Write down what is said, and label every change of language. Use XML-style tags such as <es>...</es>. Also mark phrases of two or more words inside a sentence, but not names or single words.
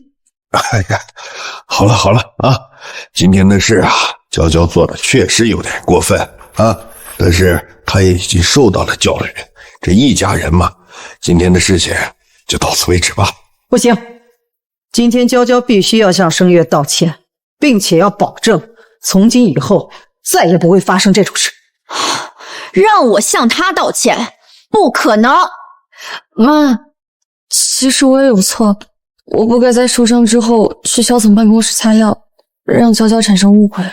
<zh>哎呀，好了好了啊，今天的事啊，嬌嬌做的確實有點過分啊，但是她也已經受到了教育，這一家人嘛，今天的事情就到此為止吧。不行，今天嬌嬌必須要向聲月道歉，並且要保證從今以後再也不會發生這種事。讓我向他道歉？不可能。媽，其實我也有錯，我不該在受傷之後去小總辦公室擦藥，讓嬌嬌產生誤會。</zh>